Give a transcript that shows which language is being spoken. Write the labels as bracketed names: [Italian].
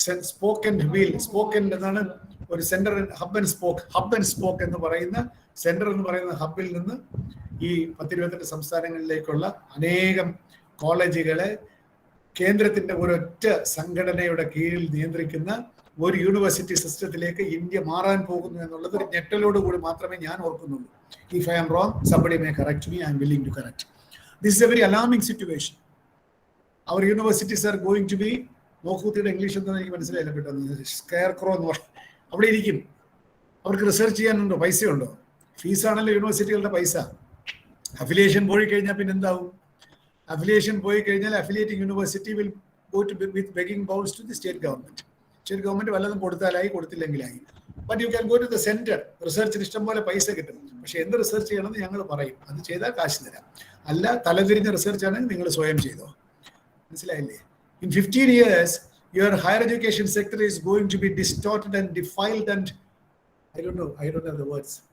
[Malayalam] spoken എന്നാണ് ഒരു centre, hub and spoke എന്ന് പറയുന്ന സെന്റർ എന്ന് പറയുന്ന ഹബിൽ നിന്ന് ഈ 10-28 സംസ്ഥാനങ്ങളിലേക്കുള്ള അനേകം കോളേജുകളെ കേന്ദ്രത്തിന്റെ ഒരൊറ്റ സംഘടനയുടെ കീഴിൽ നിയന്ത്രിക്കുന്ന ഒരു യൂണിവേഴ്സിറ്റി സിസ്റ്റത്തിലേക്ക് ഇന്ത്യ മാറാൻ പോകുന്നു എന്നുള്ളത് ഒരു ഞെട്ടലോടുകൂടി മാത്രമേ ഞാൻ ഓർക്കുന്നുള്ളൂ. [English] If I am wrong, somebody may correct me. I am willing to correct. This is a very alarming situation. Our universities are going to be, [Malayalam] നോക്കൂത്തിയുടെ English ഒന്നും എനിക്ക് മനസ്സിലായില്ല പെട്ടെന്ന്, സ്കെയർ ക്രോ എന്ന് പറയും. അവിടെ ഇരിക്കും. അവർക്ക് റിസർച്ച് ചെയ്യാനുണ്ടോ? പൈസയുണ്ടോ? ഫീസാണല്ലോ യൂണിവേഴ്സിറ്റികളുടെ പൈസ. അഫിലിയേഷൻ പോയി കഴിഞ്ഞാൽ പിന്നെ എന്താവും? അഫിലിയേഷൻ പോയി കഴിഞ്ഞാൽ അഫിലിയേറ്റിംഗ് university [English] Will go to with begging bowls to the state government. [Malayalam] State government വല്ലതും കൊടുത്താലായി, കൊടുത്തില്ലെങ്കിലായി. [English] But you can go to the centre. [Malayalam] റിസർച്ചിന് ഇഷ്ടം പോലെ പൈസ കിട്ടും. പക്ഷെ എന്ത് റിസർച്ച് ചെയ്യണമെന്ന് ഞങ്ങൾ പറയും. അത് ചെയ്താൽ കാശ് തരാം. അല്ല, തലതിരിഞ്ഞ റിസർച്ച് ആണെങ്കിൽ നിങ്ങൾ സ്വയം ചെയ്തോ. മനസ്സിലായില്ലേ? [English] In 15 years, your higher education sector is going to be distorted and defiled and I don't know the words.